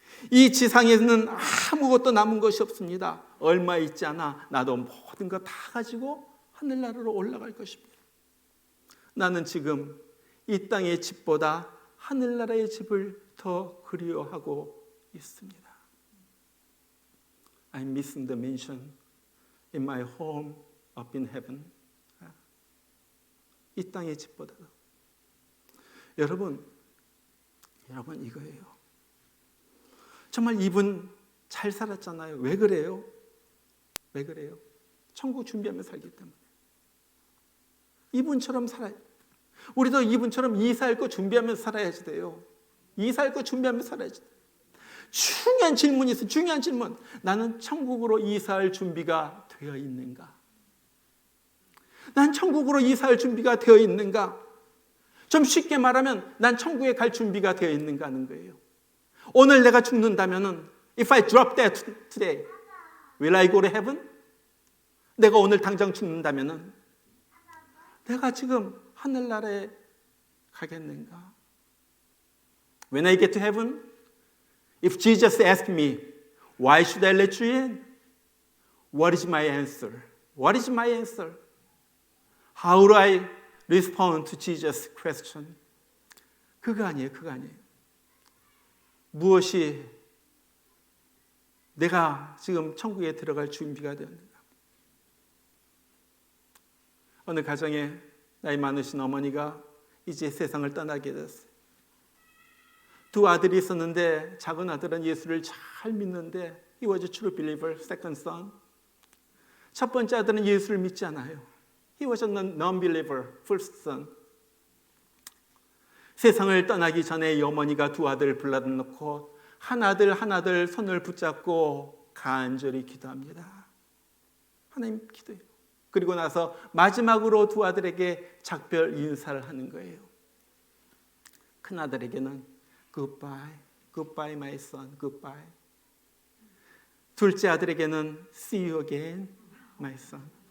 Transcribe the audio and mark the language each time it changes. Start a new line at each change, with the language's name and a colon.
Korean: 이 지상에는 아무것도 남은 것이 없습니다. 얼마 있지 않아 나도 모든 거 다 가지고 하늘나라로 올라갈 것입니다. 나는 지금 이 땅의 집보다 하늘나라의 집을 더 그리워하고 있습니다.
English: I'm missing the mansion in my home up in heaven.
Korean: 이 땅의 집보다도. 여러분 이거예요. 정말 이분 잘 살았잖아요. 왜 그래요? 천국 준비하며 살기 때문에. 이분처럼 살아요. 우리도 이분처럼 이사할 거 준비하면서 살아야지 돼요. 이사할 거 준비하면서 살아야지 돼요. 중요한 질문이 있어요. 중요한 질문. 나는 천국으로 이사할 준비가 되어 있는가? 난 천국으로 이사할 준비가 되어 있는가? 좀 쉽게 말하면 난 천국에 갈 준비가 되어 있는가 하는 거예요. 오늘 내가 죽는다면은
English: If I drop dead today, will I go to heaven?
Korean: 내가 오늘 당장 죽는다면은 내가 지금 하늘나라에 가겠는가?
English: When I get to heaven, if Jesus asked me, why should I let you in? What is my answer? What is my answer? How do I respond to Jesus' question?
Korean: 그거 아니에요. 무엇이 내가 지금 천국에 들어갈 준비가 되었는가? 어느 가정에 나이 많으신 어머니가 이제 세상을 떠나게 됐어요. 두 아들이 있었는데 작은 아들은 예수를 잘 믿는데
English: he was a true believer, second son.
Korean: 첫 번째 아들은 예수를 믿지 않아요.
English: He was a non-believer, first son.
Korean: 세상을 떠나기 전에 이 어머니가 두 아들을 불러놓고 하나들 손을 붙잡고 간절히 기도합니다. 하나님 기도해요. 그리고 나서 마지막으로 두 아들에게 작별 인사를 하는 거예요. 큰 아들에게는
English: Goodbye my son, goodbye.
Korean: 둘째 아들에게는
English: See you again, my son.